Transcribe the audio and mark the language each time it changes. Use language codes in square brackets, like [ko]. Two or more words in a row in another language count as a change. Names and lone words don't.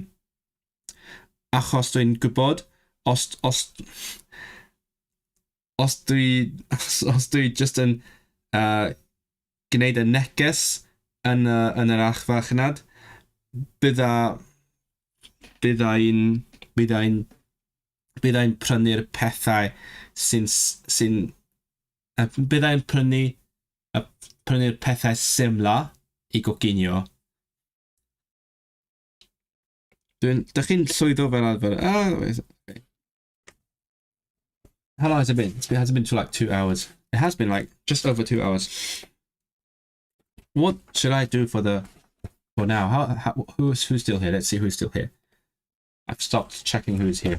[cy] Achos dwi'n gwybod os dwi just yn gwneud y neges yn yr archfarchnad, byddai'n prynu'r pethau byddai'n prynu'r pethau symla I goginio. Da chi'n llwyddo fel arfer? [en] Okay. How long has it been? It hasn't been for like 2 hours. It has been like just over 2 hours. What should I do for now? Who's still here? Let's see who's still here. I've stopped checking who's here.